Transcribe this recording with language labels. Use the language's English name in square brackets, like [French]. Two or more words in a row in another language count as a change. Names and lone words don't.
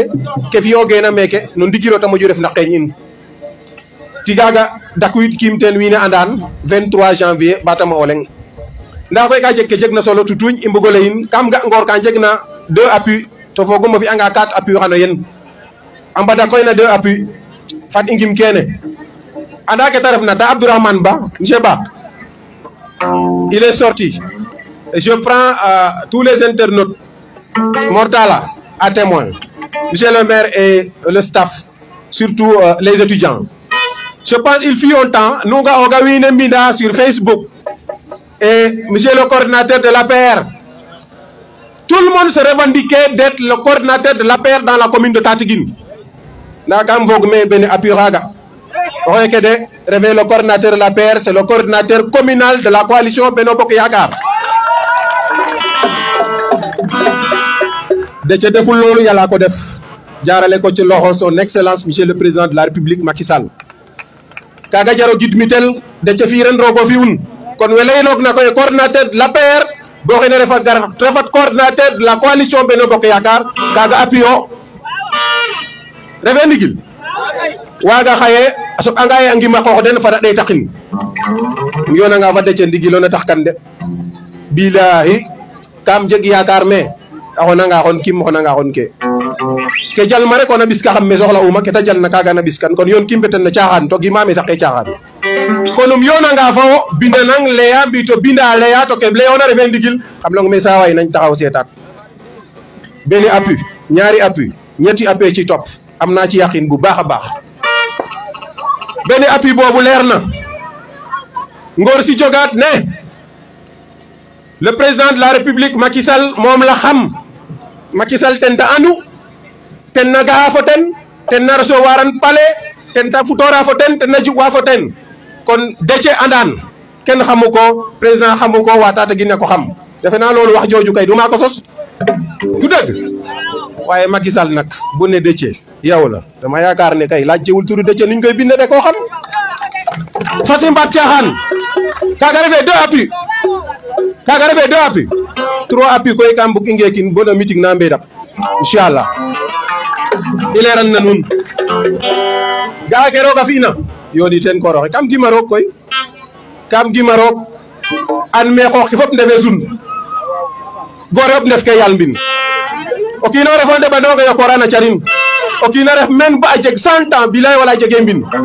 [Serer] ke fi'ogeena meke no ndigilo ta moƴu ref na qeeñ in tigaga dakwid kim ten wiin we andan 23 janvier batama o leng nda koy ka jeg ke jeg na solo tutuñ i mbugo layin kam ga ngoor ka jeg na 2 appui to fogum o fi'anga 4 appui xano yen a mbada koy na 2 appui fat i ngim kene anda ke ta refna [French] ta Abdourahmane Ba monsieur Ba il est sorti et je prends tous les internautes Mortala à témoin monsieur le maire et le staff surtout les étudiants je pense il fut un temps nous [Serer] nga oga wiin we mbinda [French] sur Facebook et monsieur le coordinateur de l'APR tout le monde se revendiquait d'être le coordinateur de l'APR dans la commune de Tataguine [Serer] nda kam foog me bene appui xaga oxe ke de refe [French] le coordinateur de l'APR c'est le coordinateur communal de la coalition Benno Bokk Yaakaar de ce [Wolof] deful loolu yàlla ko def jaarale ko ci loxo [French] son excellence monsieur le président de la république Macky Sall [Serer] kaga jaro gidmitel [French] de ce [Serer] fi ren rogo fi'un kon we laynoog na koy [French] coordinateur de l'APR bo [Serer] xene refa gar refat [French] coordinateur de la coalition Benno Bokk Yaakaar [Serer] kaga appui o refe ndigil waga xaye a soɓ'anga ye a ngima qoox den fada ɗeetaqin yonanga fa Déthié ndigilo na tax kan de bilahi kam jeg yaakaar me a xonanga xon kim xonanga xon ke jalma rek ona ɓiska xam me soxla'uma ke ta jalna kaga na ɓiskan kon yoon kim beten no caaxaan to gima me saqe caaxaan kon yonanga fa wo bindanang leya mbi to binda leya to ke leyona refe ndigil xam long me sa way [Wolof] nañ taxaw seetaat benn appui ñaari appui ñetti appui ci topp am naa ci yaqin bu baax a baax benn appui boobu leer na ngor si jogaat ne [French] le président de la république [Serer] Macky Sall moom la xam Macky Sall ten ta andu ten na ga'a fo ten na recevoir an palais ten ta futora fo ten na jugwa fo ten kon Déthié andan kenn xamu ko [Wolof] président xamu ko waa Tataguine ko xam defe naa loolu wax jooju kay du maa ko sos du dëgg waaye Macky Sall nag bu ne Déthié yow la dama yaakaar ne kay laajtewul turu Déthié niñ koy binde de koo xam [Serer] fasi mbaat caaxaan kaga refe 2 appui kaga refe 2 appui 3 appui koy kam bug i ngeekin bo na meeting na mbedap inchallah i leeran na nuun ga'a ke roog a fi'na yooni teen koor oxe kam gima roog koy kam gima roog an me xoox ki fop ndefe sun goor fop ndef ke yaal mbin o kiino refo ndeɓandoga yokoora na carin o kiina ref men ba a jeg 100 ans bilay wala jege mbin